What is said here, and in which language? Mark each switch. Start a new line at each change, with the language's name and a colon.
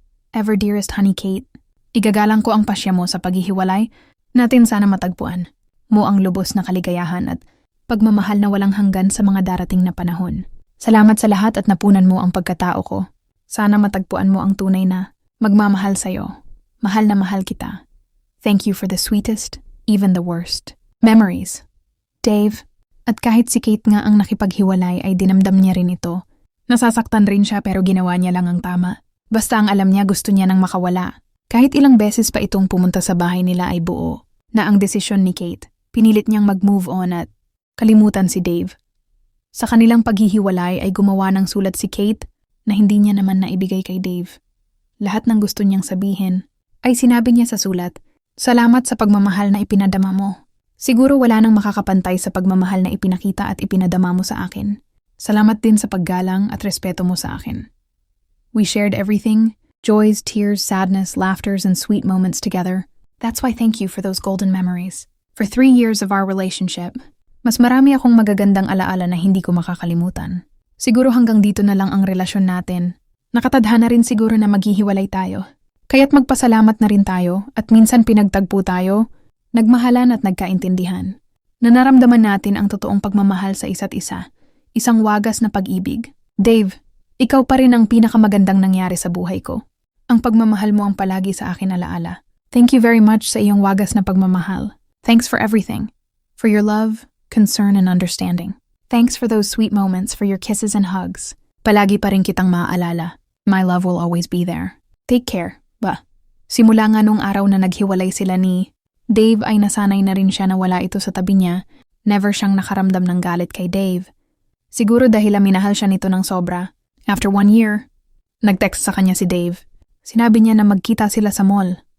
English: Ever dearest honey Kate,
Filipino: igagalang ko ang pasya mo sa paghihiwalay. Natin sana matagpuan mo ang lubos na kaligayahan at pagmamahal na walang hanggan sa mga darating na panahon. Salamat sa lahat at napunan mo ang pagkatao ko. Sana matagpuan mo ang tunay na magmamahal sa'yo. Mahal na mahal kita.
English: Thank you for the sweetest, even the worst. Memories.
Filipino: Dave, at kahit si Kate nga ang nakipaghiwalay ay dinamdam niya rin ito. Nasasaktan rin siya pero ginawa niya lang ang tama. Basta ang alam niya gusto niya nang makawala. Kahit ilang beses pa itong pumunta sa bahay nila ay buo na ang desisyon ni Kate. Pinilit niyang mag-move on at kalimutan si Dave. Sa kanilang paghihiwalay ay gumawa ng sulat si Kate na hindi niya naman naibigay kay Dave. lahat ng gusto niyang sabihin, ay sinabi niya sa sulat, "Salamat sa pagmamahal na ipinadama mo. Siguro wala nang makakapantay sa pagmamahal na ipinakita at ipinadama mo sa akin. Salamat din sa paggalang at respeto mo sa akin."
English: We shared everything, joys, tears, sadness, laughters, and sweet moments together. That's why thank you for those golden memories. For 3 years of our relationship,
Filipino: mas marami akong magagandang alaala na hindi ko makakalimutan. Siguro hanggang dito na lang ang relasyon natin. Nakatadhana rin siguro na maghihiwalay tayo. Kaya't magpasalamat na rin tayo at minsan pinagtagpo tayo, nagmahalan at nagkaintindihan. Nanaramdaman natin ang totoong pagmamahal sa isa't isa, isang wagas na pag-ibig. Dave, ikaw pa rin ang pinakamagandang nangyari sa buhay ko. Ang pagmamahal mo ang palagi sa akin alaala.
English: Thank you very much
Filipino: sa iyong wagas na pagmamahal.
English: Thanks for everything. For your love, concern, and understanding. Thanks for those sweet moments, for your kisses and hugs.
Filipino: Palagi pa rin kitang maaalala.
English: My love will always be there. Take care.
Filipino: Simula nga nung araw na naghiwalay sila ni Dave ay nasanay na rin siya na wala ito sa tabi niya. Never siyang nakaramdam ng galit kay Dave. Siguro dahil minahal siya nito ng sobra.
English: After 1 year,
Filipino: nag-text sa kanya si Dave. Sinabi niya na magkita sila sa mall.